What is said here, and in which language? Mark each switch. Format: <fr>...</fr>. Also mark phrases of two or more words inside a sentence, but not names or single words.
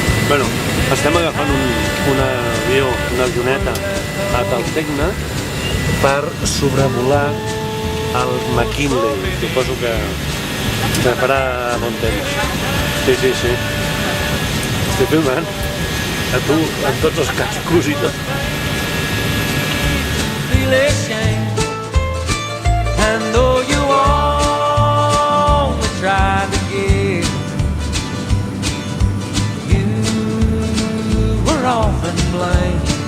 <ca>Bueno, estem agafant un avió, una avioneta a Taltegna per sobrevolar el McKinley. Suposo que farà bon temps. Sí. Estic filmant a tu, amb tots els cascos i tot.</ca> <en>Feel ashamed, and though you always try to give, you were often blamed.</en>